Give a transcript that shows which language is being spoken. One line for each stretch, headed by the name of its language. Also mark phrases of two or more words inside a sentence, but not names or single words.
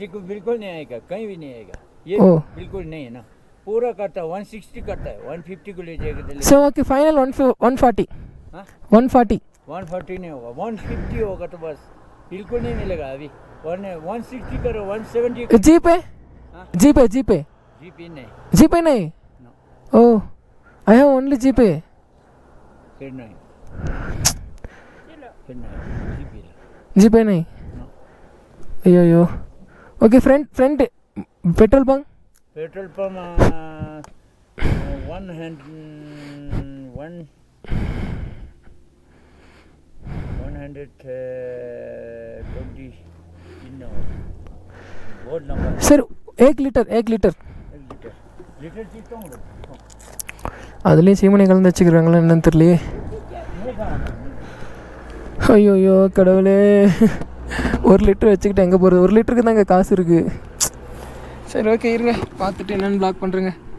Hindi: को बिल्कुल नहीं आएगा, कहीं भी नहीं आएगा ये. बिल्कुल नहीं है ना, पूरा करता है 160 करता है. 150 को ले जाएगा.
English: So okay, final 140.
Hindi: 140 नहीं होगा, 150 होगा तो बस. बिल्कुल नहीं मिलेगा अभी. 160 करो, 170 करो. जीपे नहीं.
English: Oh, I have only जीपे.
Hindi: फिर नहीं जीपे नहीं.
English: अयो. okay, friend petrol pump 120 board number.
Tamil: सर 1 लीटर அதுலேயும் சீமனை கலந்து வச்சுக்கிறாங்களா என்னன்னு தெரியலையே. ஐயோ கடவுளே, 1 லிட்டர் வச்சுக்கிட்டு எங்கே போகிறது? 1 லிட்டருக்கு தாங்க காசு இருக்குது. சரி ஓகே இருங்க, பார்த்துட்டு என்னென்னு பிளாக் பண்ணுறேங்க.